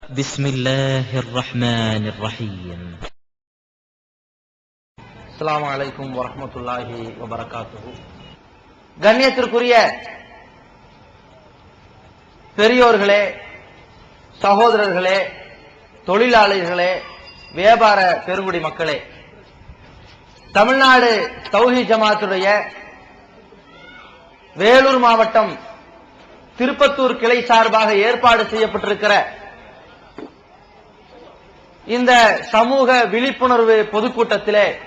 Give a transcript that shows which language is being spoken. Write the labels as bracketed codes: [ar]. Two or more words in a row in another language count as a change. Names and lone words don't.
[ar] بسم الله الرحمن الرحيم. السلام عليكم ورحمة الله وبركاته. [ta] கண்ணியத்திற்குரிய பெரியோர்களே, சகோதரர்களே, தொழிலாளர்களே, வியாபார பெருங்குடி மக்களே, தமிழ்நாடு தௌஹீத் ஜமாத்துடைய வேலூர் மாவட்டம் திருப்பத்தூர் கிளை சார்பாக ஏற்பாடு செய்யப்பட்டிருக்கிற இந்த சமூக விழிப்புணர்வு பொதுக்கூட்டத்திலே